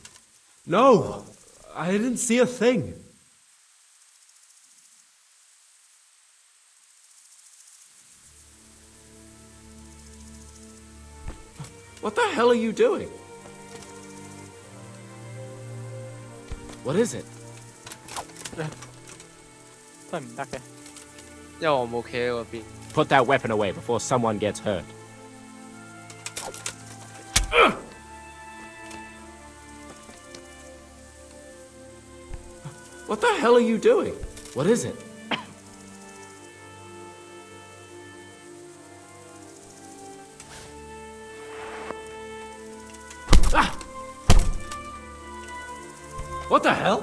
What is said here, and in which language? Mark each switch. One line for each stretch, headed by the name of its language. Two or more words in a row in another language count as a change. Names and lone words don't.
English: No, I didn't see a thing. What the hell are you doing? What is it?
Cantonese: 都係唔得嘅。因為我冇企喺嗰邊。
English: Put that weapon away before someone gets hurt. What the hell are you doing? What is it? What the hell?